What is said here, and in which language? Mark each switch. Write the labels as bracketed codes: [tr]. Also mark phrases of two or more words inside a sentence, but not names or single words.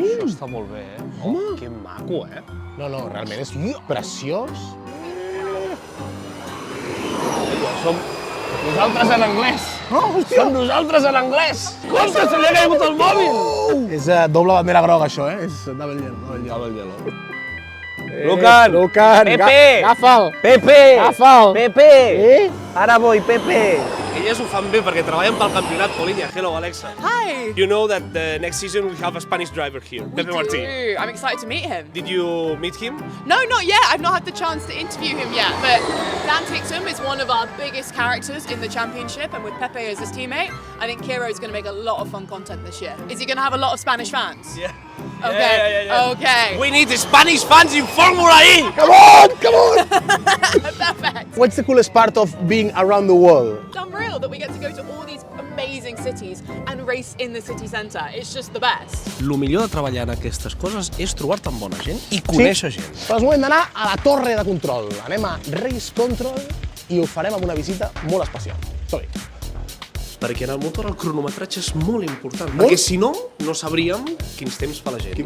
[ca] Això està molt bé, Home! Que maco, No, realment és preciós. Som Nosaltres en anglès! Oh, hòstia! Som nosaltres en anglès! Contra, se li ha caigut el mòbil! És doble bandera groga, això, És [en] double yellow. Double yellow. [ca] Lucan! Lucan! Pepe! Agafa'l! Pepe! Agafa'l! Pepe! Ara voy, Pepe! Elles ho fan bé perquè treballen pel campionat, Polinya. [en] Hello, Alexa. Hi. You know that the next season we have a Spanish driver here, Pepe Martí. I'm excited to meet him. Did you meet him? No, not yet. I've not had the chance to interview him yet. But Dan Tixum is one of our biggest characters in the championship, and with Pepe as his teammate, I think Kiro is going to make a lot of fun content this year. Is he going to have a lot of Spanish fans? Yeah. Okay. Yeah. Okay. We need the Spanish fans in Formula E! Come on! Come on! Perfect. What's the coolest part of being around the world? It's unreal that we get to go to all these amazing cities and race in the city centre. It's just the best. [ca] El millor de treballar en aquestes coses és trobar-te amb bona gent i conèixer gent. Però és moment d'anar a la torre de control. Anem a Race Control i ho farem amb una visita molt especial. Som-hi. Perquè en el motor el cronometratge és molt important. Perquè si no, no sabríem quins temps fa la gent.